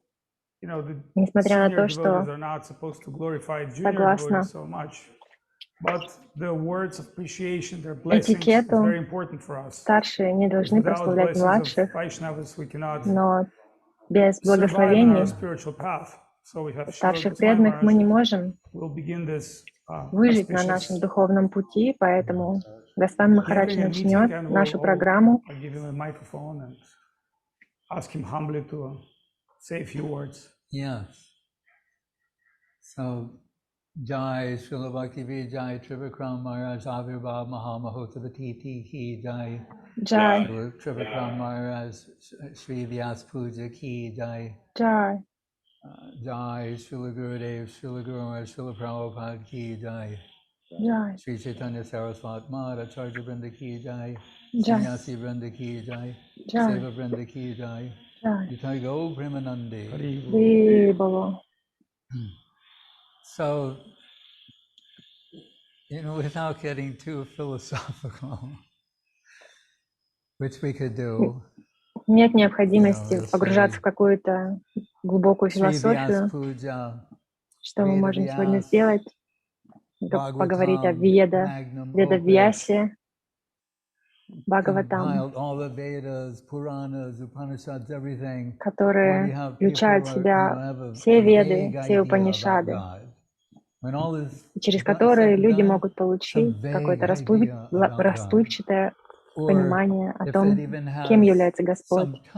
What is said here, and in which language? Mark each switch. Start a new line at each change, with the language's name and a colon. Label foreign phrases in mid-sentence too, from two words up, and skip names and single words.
Russian: Несмотря на то, что согласно этикету, старшие не должны прославлять младших, но без благословений старших преданных мы не можем выжить на нашем духовном пути, поэтому Госвами Махарадж начнет нашу программу.
Hindi: जय श्रील भक्ति जय त्रिविक्रम महाराज, आविर्भाव महामहोत्सवतिथि की जय. Jai त्रिविक्रम महाराज, श्री व्यास पूजा जय. Jai जय श्रील गुरुदेव, श्रील गुरु, श्रील प्रभुपाद की जय. Jai श्री चैतन्य सारस्वत मठ, आचार्य वृन्द की जय. Jai संन्यासी वृन्द की जय. Jai सेवा वृन्द की जय। जय गो ब्राह्मणन्दी.
Russian: Было.
English: So, without getting too philosophical, which we could do.
Russian: Нет необходимости погружаться в какую-то глубокую философию. Что мы можем сегодня сделать? Поговорить о Ведавьясе, Бхагаватам, которые включают в себя все Веды, все Упанишады, через которые люди могут получить какое-то расплывчатое понимание о том, кем является Господь.